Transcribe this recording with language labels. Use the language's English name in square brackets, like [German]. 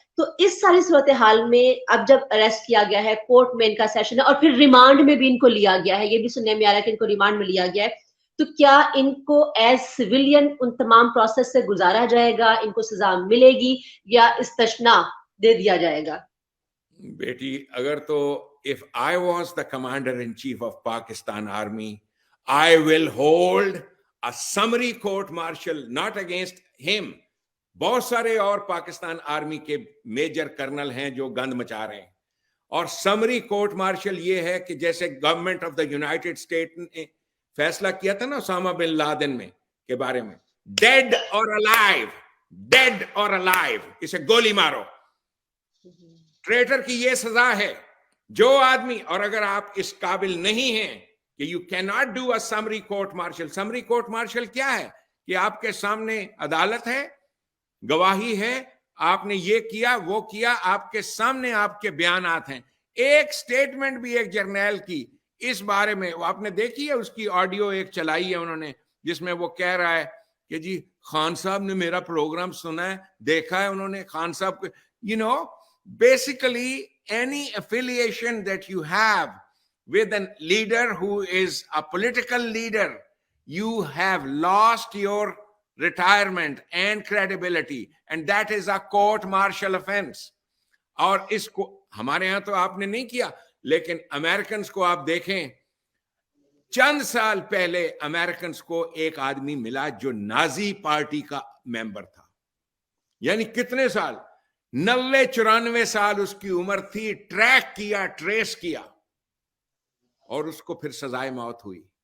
[Urdu] تو اس ساری صورتحال میں اب جب اریسٹ کیا گیا ہے, کورٹ میں ان کا سیشن ہے اور پھر ریمانڈ میں بھی ان کو لیا گیا ہے, یہ بھی سننے میں آ رہا ہے کہ ان کو ریمانڈ میں لیا گیا ہے, تو کیا ان کو ایز سویلین ان تمام پروسیس سے گزارا جائے گا, ان کو سزا ملے گی یا استثناء دے دیا جائے گا؟ بیٹی اگر تو [English] if I was the commander in chief of Pakistan Army, I will hold a summary court martial not against him. [Urdu] بہت سارے اور پاکستان آرمی کے میجر کرنل ہیں جو گند مچا رہے ہیں, اور سمری کورٹ مارشل یہ ہے کہ جیسے government of the United state نے فیصلہ کیا تھا نا اسامہ بن لادن میں کے بارے میں, [English] dead or alive, dead or alive, [Urdu] اسے گولی مارو. ٹریٹر کی یہ سزا ہے. جو آدمی, اور اگر آپ اس قابل نہیں ہیں کہ [English] You کی not do a summary court martial. [Urdu] Summary court martial کیا ہے کہ آپ کے سامنے عدالت ہے, گواہی ہے, آپ نے یہ کیا وہ کیا, آپ کے سامنے آپ کے بیانات ہیں. ایک سٹیٹمنٹ بھی ایک جرنیل کی اس بارے میں آپ نے دیکھی ہے, اس کی آڈیو ایک چلائی ہے انہوں نے, جس میں وہ کہہ رہا ہے کہ جی خان صاحب نے میرا پروگرام سنا ہے, دیکھا ہے انہوں نے خان صاحب کو. [English] You know basically any affiliation that you have with a leader who is a political leader, you have lost your retirement and credibility, and that is a court martial offense. [Urdu] اور اس کو ہمارے ہاں تو آپ نے نہیں کیا, لیکن امریکنز کو آپ دیکھیں, چند سال پہلے امریکنز کو ایک آدمی ملا جو نازی پارٹی کا ممبر تھا, یعنی کتنے سال, 90-94 سال اس کی عمر تھی, ٹریک کیا, ٹریس کیا, اور اس کو پھر سزائے موت ہوئی.